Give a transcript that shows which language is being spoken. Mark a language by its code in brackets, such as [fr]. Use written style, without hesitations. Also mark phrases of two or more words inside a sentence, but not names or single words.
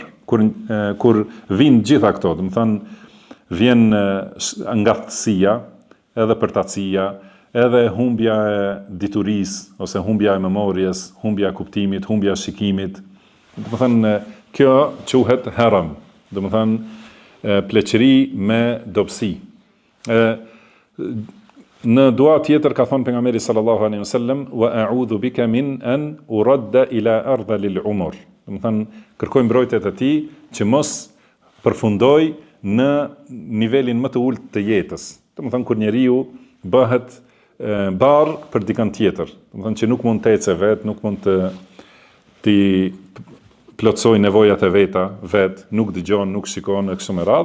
[sq] Kur vinë gjitha këto, do të thënë vjen ngatësia, edhe përtacia, edhe humbja e diturisë ose humbja e memorjes, humbja e kuptimit, humbja e shikimit. Do të thënë kjo quhet haram. Do të thënë pleqëri me dobësi. Në dua tjetër ka thënë pejgamberi [ar] صلى الله عليه وسلم وأعوذ بك من أن أرد إلى أرذل العمر. [sq] Do të thënë kërkoj mbrojtjet e tij që mos përfundoj në nivelin më të ulët të jetës. Do të thënë kur njeriu bëhet barr për dikën tjetër. Do të thënë që nuk mund të ecë vet, nuk mund të plotsoj nevojat e veta vet, nuk dëgjon, nuk shikon e kështu me radhë.